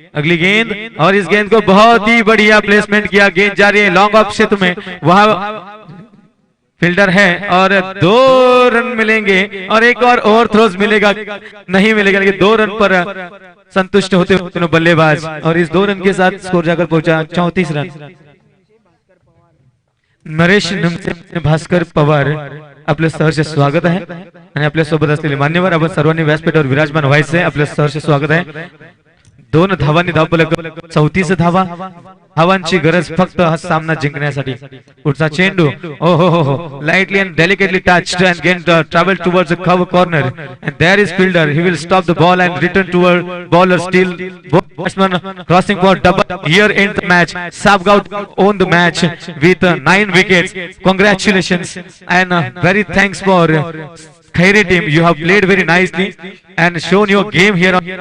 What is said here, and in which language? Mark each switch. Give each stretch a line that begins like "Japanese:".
Hindi: अगली गेंद, और इस गेंद को बहुत ही बढ़िया प्लेसमेंट किया, गेंद जा रही है लॉन्ग ऑफ क्षेत्र में, वहां फील्डर है और 2 रन मिलेंगे, और एक और ओवर थ्रोज मिलेगा, नहीं मिलेगा, लेकिन 2 रन पर संतुष्ट होते हुए बल्लेबाज, और इस 2 रन के साथ स्कोर जाकर पहुंचा 34 रन।
Marathi: नरेश निमसे, भास्कर पवार आपले सहर्ष स्वागत आहे, आणि आपल्या सोबत असलेले मान्यवर आपण सर्वांनी व्यासपीठावर विराजमान व्हायचे। आपले सहर्ष स्वागत आहे। 2 धावांनी धावफलक 34 धावा, धावांची गरज फक्त हा सामना जिंकण्यासाठी। पुढचा चेंडू,
English: ओ हो, lightly and delicately touched and gain travel towards the cover corner, and there is fielder, he will stop the ball and return toward bowler, still batsman crossing for double. Here ends the match. Sabgaon won the match with 9 wickets. Congratulations and very thanks for Khairi team. You have played very nicely and shown your game here on